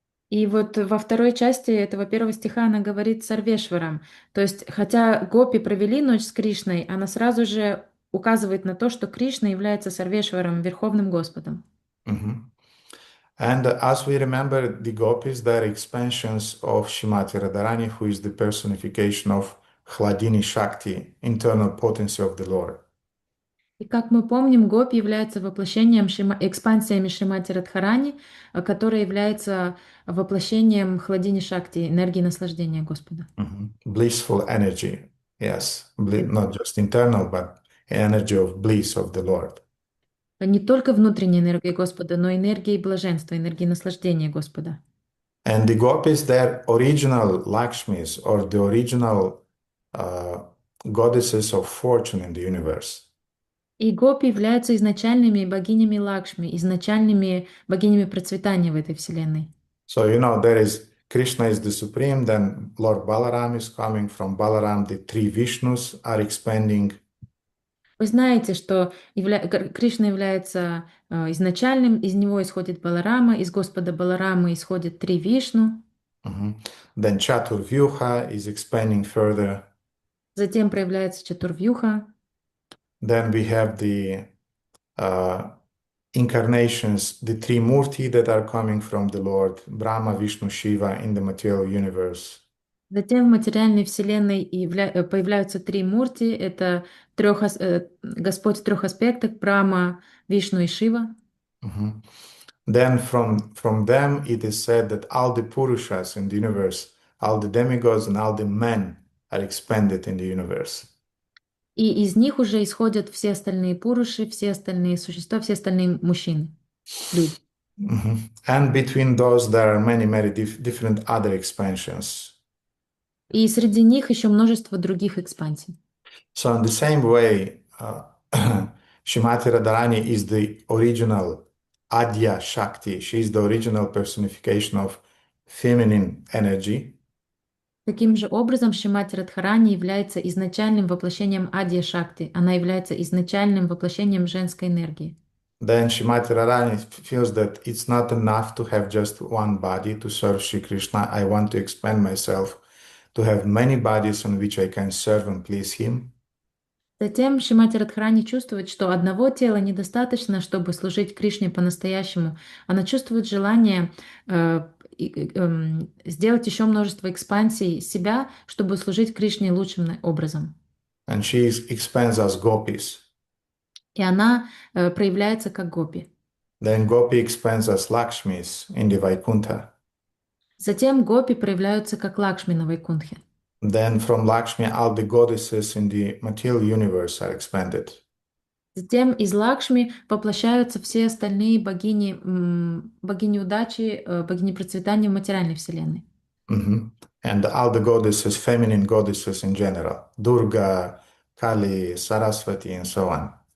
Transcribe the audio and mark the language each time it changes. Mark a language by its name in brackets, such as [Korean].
[Russian] И вот во второй части этого первого стиха она говорит Сарвешварам. То есть, хотя гопи провели ночь с Кришной, она сразу же указывает на то, что Кришна является Сарвешваром, Верховным Господом. Mhm. [English] And as we remember, the gopis, they are expansions of Shrimati Radharani, who is the personification of Hladini Shakti, internal potency of the Lord. [Russian] И как мы помним, гопи является воплощением, экспансиями Шримати Радхарани, которая является воплощением Хладини Шакти, энергии наслаждения Господа. [English] Blissful energy, yes, not just internal, but energy of bliss of the Lord. [Russian] Не только внутренняя энергия Господа, но и энергия блаженства, энергия наслаждения Господа. [English] And the gopis, they're original Lakshmis or the original goddesses of fortune in the universe. [Russian] И гопи являются изначальными богинями Лакшми, изначальными богинями процветания в этой вселенной. [English] So, there is Krishna is the supreme, then Lord Balaram is coming from Balaram, the three Vishnus are expanding. [Russian] Вы знаете, что Кришна является изначальным, из него исходит Баларама, из Господа Баларама исходит три Вишну. [English] Then Chaturvyuha is expanding further. [Russian] Затем проявляется Чатурвьюха. [English] Then we have the incarnations, the three Murti that are coming from the Lord, Brahma, Vishnu, Shiva in the material universe. [Russian] Затем в материальной вселенной появляются три мурти. Это Господь в трех аспектах: Брахма, Вишну и Шива. [English] Then from them it is said that all the Purushas in the universe, all the demigods and all the men are expanded in the universe. [Russian] И из них уже исходят все остальные пуруши, все остальные существа, все остальные мужчины, люди. [English] And between those there are many, many different other expansions. [Russian] И среди них еще множество других экспансий. [English] So in the same way, Shrimati Radharani is the original Adya Shakti. She is the original personification of feminine energy. [Russian] Таким же образом, Шримати Радхарани является изначальным воплощением Адья Шакти. Она является изначальным воплощением женской энергии. [English] Then Shrimati Radharani feels that it's not enough to have just one body to serve Shri Krishna. I want to expand myself to have many bodies on which I can serve and please him. [Russian] Затем Шримати Радхарани чувствует, что одного тела недостаточно, чтобы служить Кришне по-настоящему. Она чувствует желание сделать еще множество экспансий себя, чтобы служить Кришне лучшим образом. [English] And she expands as gopis. [Russian] И она проявляется как гопи. [English] Then Gopi expands as Lakshmis in the Vaikuntha. [Russian] Затем гопи проявляются как Лакшми на Вайкунтхе. [English] Then from Lakshmi, all the goddesses in the material universe are expanded. [Russian] Затем из Лакшми воплощаются все остальные богини, богини удачи, богини процветания в материальной вселенной. [English] Mhm. And all the goddesses, feminine goddesses in general, Durga, Kali, Saraswati, and so on.